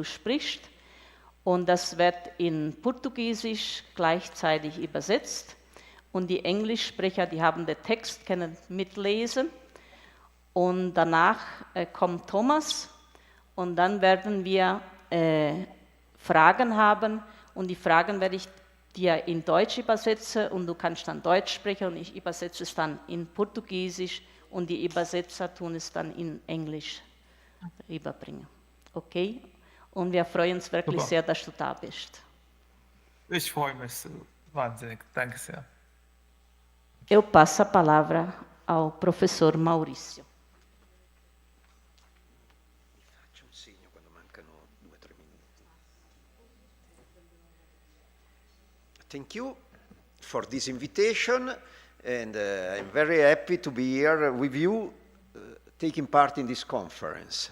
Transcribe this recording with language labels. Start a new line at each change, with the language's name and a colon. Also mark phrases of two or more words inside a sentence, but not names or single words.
German: sprichst, und das wird in Portugiesisch gleichzeitig übersetzt und die Englischsprecher, die haben den Text, können mitlesen, und danach kommt Thomas und dann werden wir Fragen haben und die Fragen werde ich dir in Deutsch übersetzen und du kannst dann Deutsch sprechen und ich übersetze es dann in Portugiesisch und die Übersetzer tun es dann in Englisch rüberbringen. Okay? Und wir freuen uns wirklich sehr, dass du da bist. Ich freue mich so wahnsinnig. Danke sehr.
Portuguese: Eu passo a palavra ao professor Maurício.
English: Thank you for this invitation, and I'm very happy to be here with you, taking part in this conference.